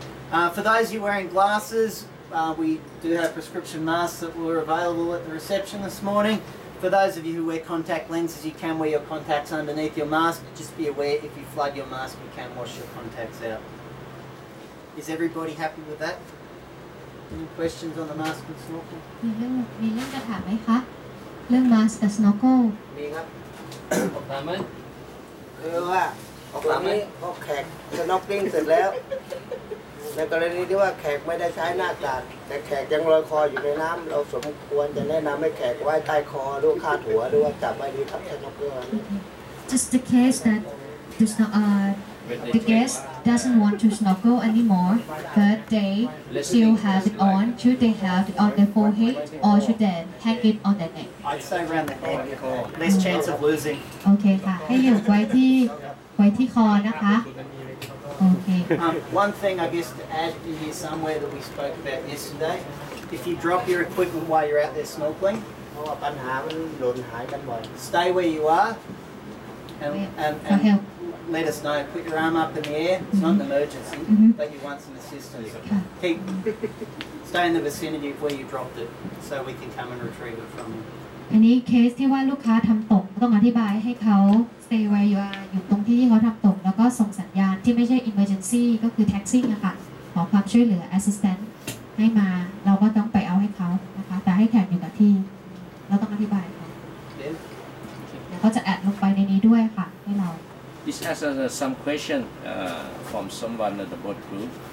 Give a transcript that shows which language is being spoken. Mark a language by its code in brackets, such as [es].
[en] For those of you wearing glasses, we do have prescription masks that were available at the reception this morning. For those of you who wear contact lenses, you can wear your contacts underneath your mask. Just be aware, if you flood your mask, you can wash your contacts out. Is everybody happy with that? Any questions on the mask and snorkel? [th] มีเรื่องจะถามไหมคะ เรื่อง mask กับ snorkel มีครับ ถามไหม คือว่าตอนนี้พอแขกสน็อกกิ้งเสร็จแล้ว ในกรณีที่ว่าแขกไม่ได้ใช้หน้ากากแต่แขกยังลอยคออยู่ในน้ำเราสมควรจะแนะนำให้แขกไว้ใต้คอหรือคาดหัวหรือว่าจับไว้ดีครับสน็อกเกอร์ [en] just the case that the guest doesn't want to snorkel anymore but they still have it on should they have it on their forehead or should they hang it on their neck I'd say around the neck, less chance of losing. [th] โอเคค่ะ ให้อยู่ไว้ที่คอนะคะโอเค [en] One thing I guess to add in here somewhere that we spoke about yesterday, if you drop your equipment while you're out there snorkeling, [th] เพราะว่าปัญหามันหล่นหายกันบ่อย [en] stay where you are and help. let us know. Put your arm up in the air. It's not an emergency, but you want some assistance. Stay in the vicinity of where you dropped it so we can come and retrieve it from you. [th] อันนี้เคสที่ว่าลูกค้าทำตกต้องอธิบายให้เขา [en] stay where you are [th] อยู่ตรงที่เขาทำตกแล้วก็ส่งสัญญาณที่ไม่ใช่ emergency ก็คือ taxing อะค่ะขอความช่วยเหลือ assistant ให้มาเราก็ต้องไปเอาให้เขานะคะแต่ให้แขกอยู่กับที่เราต้องอธิบายเขาแล้วก็จะแอดลงไปในนี้ด้วยค่ะให้เรา [en] This has some question from someone in the board group.